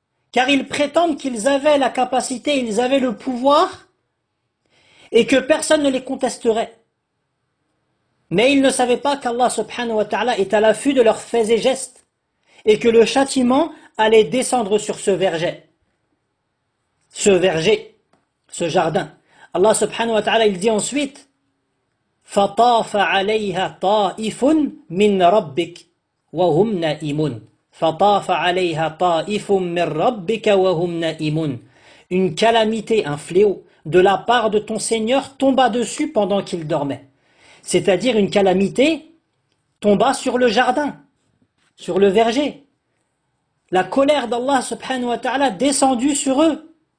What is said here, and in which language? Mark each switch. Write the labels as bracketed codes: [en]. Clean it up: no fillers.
[fr] Car ils prétendent qu'ils avaient la capacité, ils avaient le pouvoir et que personne ne les contesterait. Mais ils ne savaient pas qu'Allah subhanahu wa ta'ala est à l'affût de leurs faits et gestes. Et que le châtiment allait descendre sur ce verger. ce verger, ce jardin. [ar] Allah subhanahu wa ta'ala, [fr] il dit ensuite, [ar] فَطَافَ عَلَيْهَا طَائِفٌ مِّن رَبِّكَ وَهُمْ نَائِمُونَ فَطَافَ عَلَيْهَا طَائِفٌ مِّن رَبِّكَ وَهُمْ نَائِمُونَ. [fr] Une calamité, un fléau, de la part de ton Seigneur tomba dessus pendant qu'il dormait. C'est-à-dire une calamité tomba sur le jardin, sur le verger. La colère d'Allah subhanahu wa ta'ala descendue sur eux.